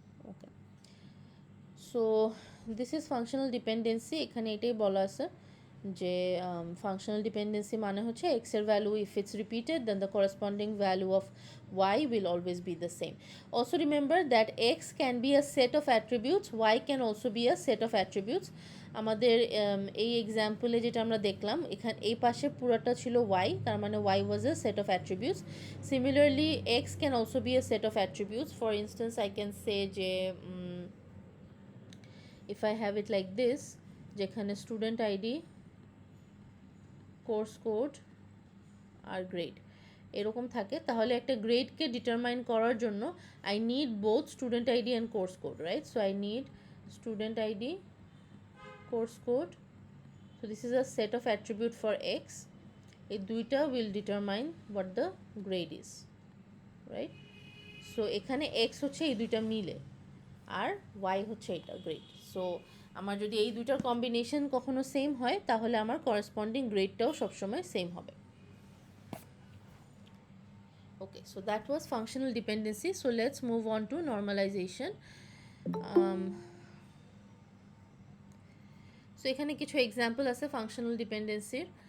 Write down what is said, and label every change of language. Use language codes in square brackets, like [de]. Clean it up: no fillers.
[en] Okay, so this is functional dependency. [bn] এখানে এটাই বলা আছে যে [en] functional dependency [bn] মানে হচ্ছে [en] x এর value if it's repeated, then the corresponding value of y will always be the same. Also remember that x can be a set of attributes, y can also be a set of attributes. [bn] আমাদের এই এক্সাম্পলে যেটা আমরা দেখলাম, এখানে এই পাশে পুরোটা ছিল y, তার মানে [en] y was a set of attributes. Similarly x can also be a set of attributes. For instance, I can say যে if I have it like this, [bn] যেখানে student ID, কোর্স কোড আর grade এরকম থাকে, তাহলে একটা গ্রেডকে determine করার জন্য [en] I need both student ID and course code, right? So I need student ID, course code. So this is a set of attribute for x. [bn] এই দুইটা [en] will determine what the grade is, right? [bn] So এখানে x হচ্ছে এই দুইটা মিলে আর y হচ্ছে এটা grade. So আমার যদি এই দুইটার কম্বিনেশন কখনো সেম হয়, তাহলে আমার করসপন্ডিং গ্রেডটাও সবসময় সেম হবে। [en] Okay, so that was functional dependency. So let's move on to normalization. [bn] So এখানে কিছু এক্সাম্পল আছে ফাংশনাল ডিপেন্ডেন্সির।